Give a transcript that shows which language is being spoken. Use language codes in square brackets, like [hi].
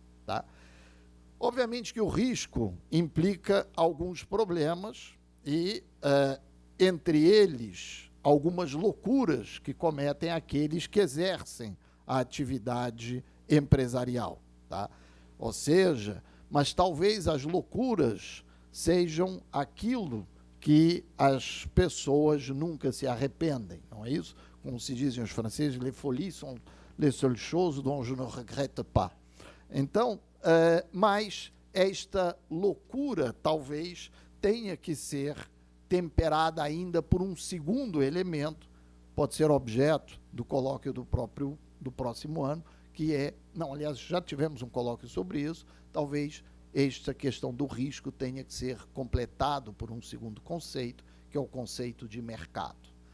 [pt] Tá? Obviamente que o risco implica alguns problemas e, entre eles, algumas loucuras que cometem aqueles que exercem a atividade empresarial. Tá? Ou seja, mas talvez as loucuras sejam aquilo que as pessoas nunca se arrependem, não é isso? Como se dizem os franceses, [fr] les folies sont les seules choses dont je ne regrette pas. [pt] Então, mas esta loucura talvez tenha que ser temperada ainda por um segundo elemento, pode ser objeto do colóquio do próximo ano, que é, não, aliás, já tivemos um colóquio sobre isso, talvez esta questão do risco tenha que ser completado por um segundo conceito, que é o conceito de mercado.